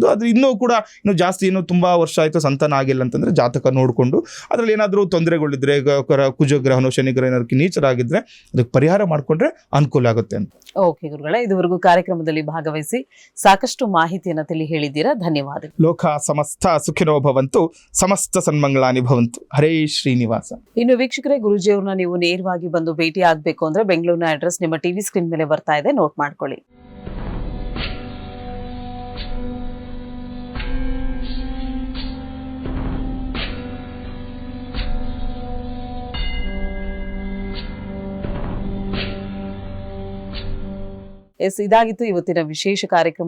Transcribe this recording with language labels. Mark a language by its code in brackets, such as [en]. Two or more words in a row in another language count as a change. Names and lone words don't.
[kn] ಅದು ಇನ್ನೂ ಜಾಸ್ತಿ, ಇನ್ನೂ ತುಂಬ ವರ್ಷ ಆಯಿತು ಸಂತಾನ ಆಗಿಲ್ಲ ಅಂತಂದರೆ ಜಾತಕ ನೋಡಿಕೊಂಡು ಅದರಲ್ಲಿ ಏನಾದರೂ ತೊಂದರೆಗಳಿದ್ರೆ, ಕುಜಗ್ರಹನೋ ಶನಿಗ್ರಹ ಏನಾದ್ರು ನೀಚರಾಗಿದ್ದರೆ ಅದಕ್ಕೆ ಪರಿಹಾರ ಮಾಡಿಕೊಂಡ್ರೆ ಅನುಕೂಲ ಆಗುತ್ತೆ ಅಂತ. ಓಕೆ ಗುರುಗಳೇ, ಇದುವರೆಗೂ ಕಾರ್ಯಕ್ರಮದಲ್ಲಿ ಭಾಗವಹಿಸಿ ಸಾಕಷ್ಟು ಮಾಹಿತಿಯನ್ನು ತಿಳಿ ಹೇಳಿದ್ದೀರಾ. ಧನ್ಯವಾದಗಳು. [sa] ಲೋಕ ಸಮಸ್ತ ಸುಖಿನೋ ಭವಂತು, ಸಮಸ್ತ ಸನ್ಮಂಗಳಾನಿ ಭವಂತು. ಹರೇ ಶ್ರೀನಿವಾಸ. [kn] ಇನ್ನು ವೀಕ್ಷಕರೇ, ಗುರುಜಿಯವ್ರನ್ನ ನೀವು ನೇರವಾಗಿ ಬಂದು ಭೇಟಿ ಆಗಬೇಕು ಅಂದ್ರೆ ಬೆಂಗಳೂರಿನ ಅಡ್ರೆಸ್ ನಿಮ್ಮ [en] TV screen [kn] ಮೇಲೆ ಬರ್ತಾ ಇದೆ, ನೋಟ್ ಮಾಡ್ಕೊಳ್ಳಿ. ಇದಾಗಿತ್ತು ಇವತ್ತಿನ ವಿಶೇಷ ಕಾರ್ಯಕ್ರಮ.